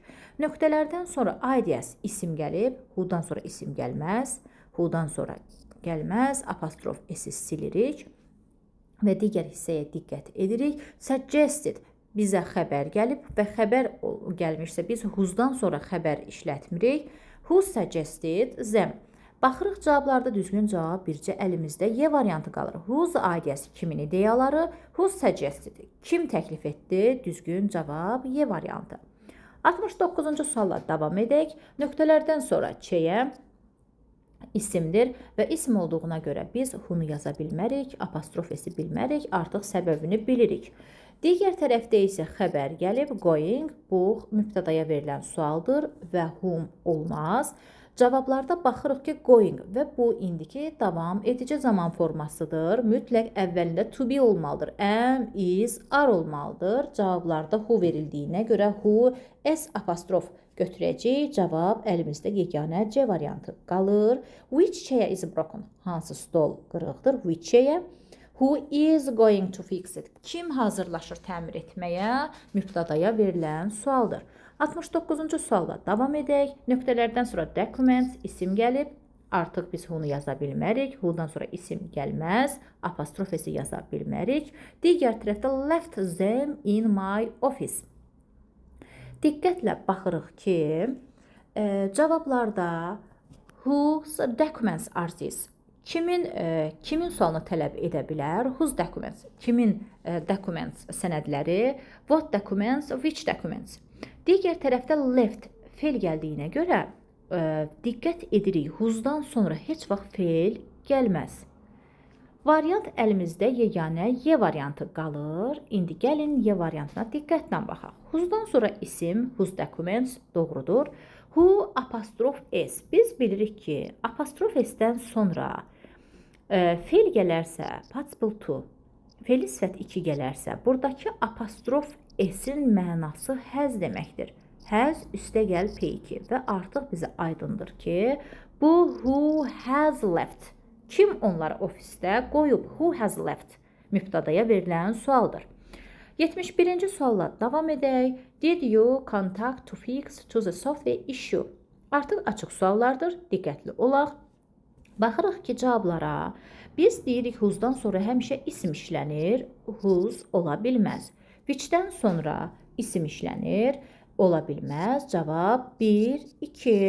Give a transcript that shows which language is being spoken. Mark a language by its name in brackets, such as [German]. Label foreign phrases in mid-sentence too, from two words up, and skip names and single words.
[Azerbaijani] Nöqtələrdən sonra ideas isim gəlib, who'dan sonra isim gəlməz, who'dan sonra gəlməz, apostrof s-i silirik və digər hissəyə diqqət edirik. Suggested bizə xəbər gəlib və xəbər gəlmişsə biz who'dan sonra xəbər işlətmirik. [English] Who suggested them? [Azerbaijani] Baxırıq cavablarda düzgün cavab bircə əlimizdə Y variantı qalır. [English] Whose ideas [Azerbaijani] kimin ideyaları? [English] Who suggested? [Azerbaijani] Kim təklif etdi? Düzgün cavab Y variantı. 69-cu sualla davam edək. Nöqtələrdən sonra Ç'yə isimdir və isim olduğuna görə biz who'nu yaza bilmərik, apostrof s-i bilmərik, artıq səbəbini bilirik. Digər tərəfdə isə xəbər gəlib, going, bu mübtədaya verilən sualdır və whom olmaz. Cavablarda baxırıq ki, going və bu indiki davam edici zaman formasıdır. Mütləq əvvəlində [English] to be [Azerbaijani] olmalıdır. [English] Am, is, are [Azerbaijani] olmalıdır. Cavablarda who verildiyinə görə who, s apostrof götürəcək. Cavab əlimizdə yeganə C variantı qalır. [English] Which chair is broken? [Azerbaijani] Hansı stol qırıqdır? [English] Which chair? Who is going to fix it? [Azerbaijani] Kim hazırlaşır təmir etməyə? Mübtədaya verilən sualdır. 69-cu sualla davam edək. Nöqtələrdən sonra documents isim gəlib. Artıq biz who'nu yaza bilmərik. Who'dan sonra isim gəlməz. Apostrof s-i yaza bilmərik. Digər tərəfdə [English] left them in my office. [Azerbaijani] Diqqətlə baxırıq ki, cavablarda [English] whose documents are these? [Azerbaijani] Kimin sualını tələb edə bilər? [English] Whose documents? [Azerbaijani] Kimin documents sənədləri? [English] What documents? Which documents? [Azerbaijani] Digər tərəfdə left fe'l gəldiyinə görə diqqət edirik. Whose'dan sonra heç vaxt fe'l gəlməz. Variant əlimizdə yeganə Y variantı qalır. İndi gəlin Y variantına diqqətlə baxaq. Whose'dan sonra isim, [English] whose documents [Azerbaijani] doğrudur. Who apostrof s. Biz bilirik ki, apostrof s-dən sonra fe'l gələrsə, [English] participle to, [Azerbaijani] fe'li sifət 2 gələrsə, buradakı apostrof s-in mənası həz deməkdir. Həz üstə gəl P2 və artıq bizə aydındır ki, bu [English] who has left. [Azerbaijani] Kim onları ofisdə qoyub? [English] Who has left? [Azerbaijani] Mübtədaya verilən sualdır. 71-ci sualla davam edək. [English] Did you contact to fix to the software issue? [Azerbaijani] Artıq açıq suallardır. Diqqətli olaq. Baxırıq ki, cavablara. Biz deyirik whose'dan sonra həmişə isim işlənir. Whose ola bilməz. Which'dən sonra isim işlənir. Ola bilməz. Cavab 1, 2.